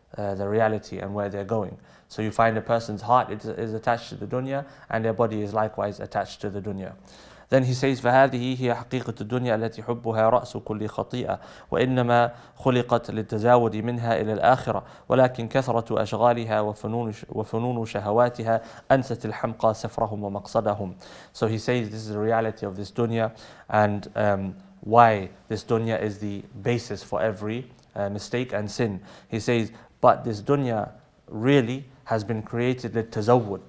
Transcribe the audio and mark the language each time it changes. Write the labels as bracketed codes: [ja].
[en] the reality and where they're going. So you find a person's heart is attached to the dunya, and their body is likewise attached to the dunya. [ar] Then he says, فهذه هي حقيقة الدنيا التي حبها رأس كل خطيئة وإنما خلقت للتزاود منها إلى الآخرة ولكن كثرة أشغالها وفنون شهواتها أنست الحمقى سفرهم ومقصدهم. [en] So he says this is the reality of this dunya, and why this dunya is the basis for every mistake and sin. He says, but this dunya really has been created للتزود.